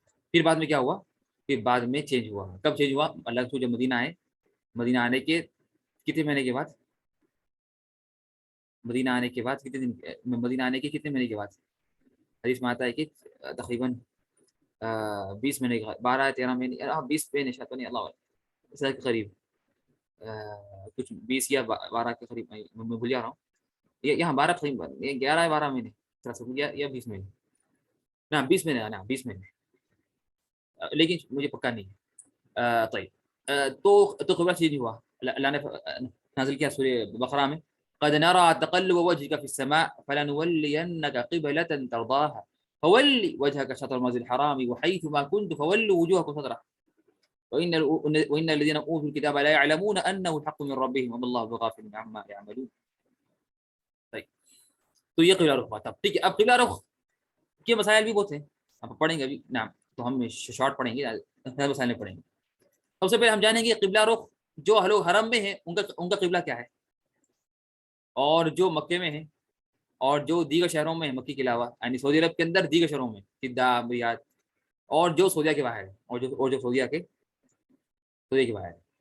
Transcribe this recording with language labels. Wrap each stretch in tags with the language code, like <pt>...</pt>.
<ur>پھر بعد میں کیا ہوا؟ پھر بعد میں چینج ہوا. کب چینج ہوا؟ اللہ کے رسول جب مدینہ آئے, مدینہ آنے کے کتنے مہینے کے بعد؟ مدینہ آنے کے بعد کتنے دن؟ مدینہ آنے کے کتنے مہینے کے بعد؟ حدیث میں آتا ہے کہ تقریباً 20 مہینے کے بعد, 12-13 مہینے, 20 مہینے شاید نہیں, اللہ اس کے قریب, کچھ 20 یا 12 کے قریب, میں بھول جا رہا ہوں. یہاں 12 قریب, 11-12 مہینے یا 20 مہینے. نہ 20 مہینے, نا 20 مہینے, لیکن مجھے پکا نہیں ہے. طيب تو قبلہ چینج ہوا. اللہ نے نازل کیا سورہ بقرہ میں,</ur> <ar>قد نرى تقلب وجهك في السماء فلنولينك قبلة ترضاها فول وجهك شطر المسجد الحرام وحيث ما كنت فولوا وجوهكم شطره وإن الذين أوتوا الكتاب لا يعلمون أنه الحق من ربهم وما الله بغافل عما يعملون.</ar> <ur>طيب تو یہ قبلہ رخ بات. اب ٹھیک ہے, اب قبلہ رخ کے مسائل بھی بہت ہیں, اب پڑھیں گے ابھی. نعم تو ہم شارٹ پڑھیں گے, مسائل پڑھیں گے. سب سے پہلے ہم جانیں گے قبلہ رخ جو لوگ حرم میں ہیں ان کا قبلہ کیا ہے, اور جو مکے میں ہیں, اور جو دیگر شہروں میں ہیں مکے کے علاوہ, یعنی سعودی عرب کے اندر دیگر شہروں میں جدہ, ریاض, اور جو سعودیہ کے باہر ہے, اور جو سعودیہ کے باہر ہے.</ur>